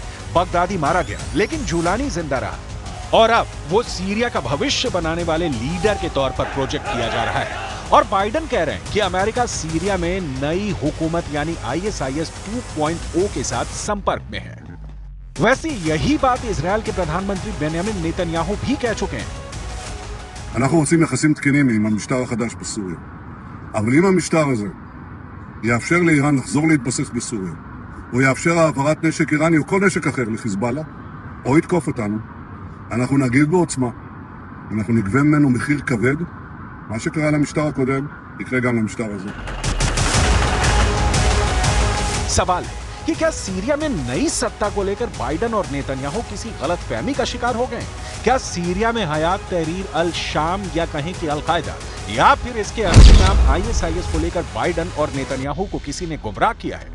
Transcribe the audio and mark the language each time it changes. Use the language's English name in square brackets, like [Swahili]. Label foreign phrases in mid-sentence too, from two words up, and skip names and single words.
[Hindi] बगदादी मारा गया, लेकिन जुलानी जिंदा रहा और अब वो सीरिया का भविष्य बनाने वाले लीडर के तौर पर प्रोजेक्ट किया जा रहा है। और बाइडेन कह रहे हैं कि अमेरिका सीरिया में नई हुकूमत यानी आईएसआईएस 2.0 के साथ संपर्क में है। वैसे यही बात इजराइल के प्रधानमंत्री बेंयामिन नेतन्याहू भी कह चुके हैं। [Hebrew] אנחנו רוצים יחסים תקינים עם המשטר החדש בסוריה. אבל אם המשטר הזה יאפשר לאיראן לחזור להתבסס בסוריה, או יאפשר העברת נשק איראני או כל נשק אחר לחיזבאללה, או יתקוף אותנו, אנחנו נגיב בעוצמה. אנחנו נגבה ממנו מחיר כבד. מה שקרה למשטר הקודם, יקרה גם למשטר הזה. [Hindi] सवाल है कि क्या सीरिया में नई सत्ता को लेकर बाइडेन और नेतन्याहू किसी गलतफहमी का शिकार हो गए? क्या सीरिया में हयात तहरीर अल शाम या कहें कि अल-कायदा या फिर इसके असली नाम आईएसआईएस को लेकर बाइडेन और नेतन्याहू को किसी ने गुमराह किया है?